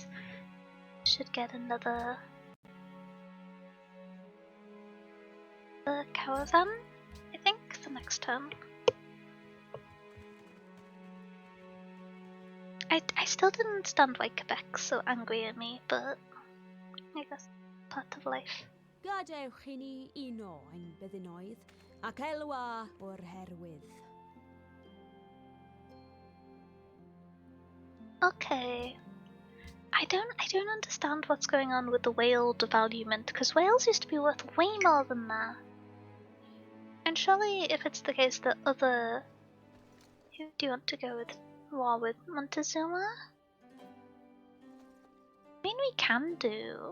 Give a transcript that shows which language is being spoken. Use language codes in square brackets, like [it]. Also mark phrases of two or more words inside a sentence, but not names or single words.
[en] Should get another caravan, I think, the next turn. I still didn't understand why Quebec's so angry at me, but I guess part of life. [cy] Gadewch i ni uno ein byddinoedd, ac elwa o'r herwydd. [en] Okay. I don't understand what's going on with the whale devaluement, because whales used to be worth way more than that. And surely if it's the case that other... Who do you want to go with? War with Montezuma? I mean, we can do.